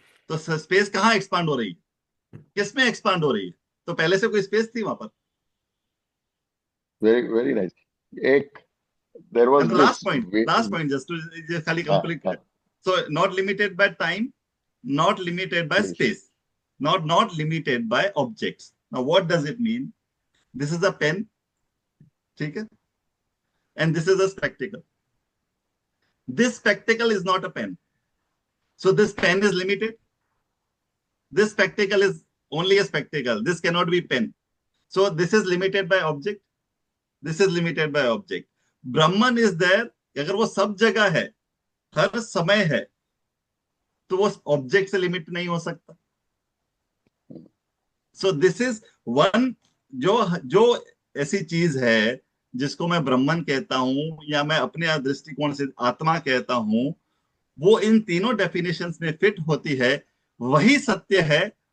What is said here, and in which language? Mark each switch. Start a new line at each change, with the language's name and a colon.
Hindi: तो स्पेस कहाँ एक्सपांड हो रही है, किस में एक्सपांड हो रही है? तो पहले से कोई स्पेस थी वहां पर?
English: Very, very nice. There was and this. Last point just to खाली
Hindi: हाँ,
English: Complete.
Hindi: हाँ,
English: So not limited by time, not limited by please. space, not limited by objects. Now what does it mean? This is a pen,
Hindi: ठीक है,
English: and this is a spectacle. This spectacle is not a pen, so this pen is limited. This spectacle is only a spectacle, this cannot be pen, so this is limited by object, this is limited by object. Brahman is there,
Hindi: अगर वो सब जगह है, हर समय है, तो वो object से लिमिट नहीं हो सकता।
English: so this is one,
Hindi: जो जो ऐसी चीज है जिसको मैं ब्रह्मन कहता हूं, या मैं अपने दृष्टिकोण से आत्मा कहता हूं, वो इन तीनों डेफिनेशंस में फिट होती है, वही सत्य है।